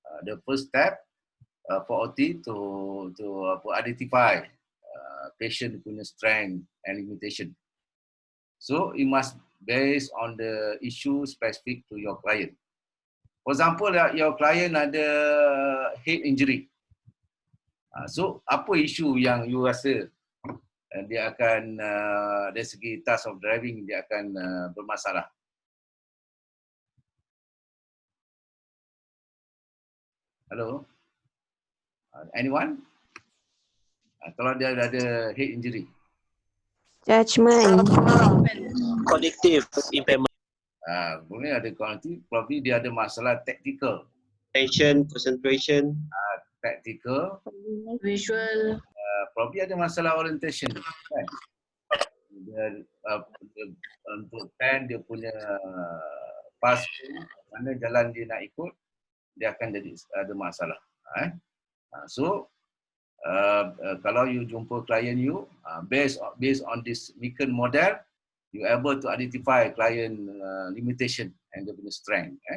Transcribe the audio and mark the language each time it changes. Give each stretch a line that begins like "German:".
English: The first step for OT to identify patient
Malay: punya
English: strength and limitation. So it must based on the issue specific to your client. For example, your client
Malay: ada
English: head injury.
Malay: So apa isu yang you rasa dia akan dari segi
English: task of driving
Malay: dia akan bermasalah?
English: Hello? Anyone?
Malay: Kalau dia ada
English: head injury. Judgment. Cognitive impairment,
Malay: Boleh ada cognitive,
English: probably
Malay: dia ada masalah tactical.
English: attention, concentration, Tactical, Visual. probably
Malay: ada masalah orientation. Kan? Dia, untuk plan dia punya path, mana jalan dia nak ikut, dia akan jadi ada masalah.
English: So,
Malay: kalau
English: you
Malay: jumpa klien
English: you, based on this Mikan model, you able to identify client limitation and
Malay: dia punya
English: strength.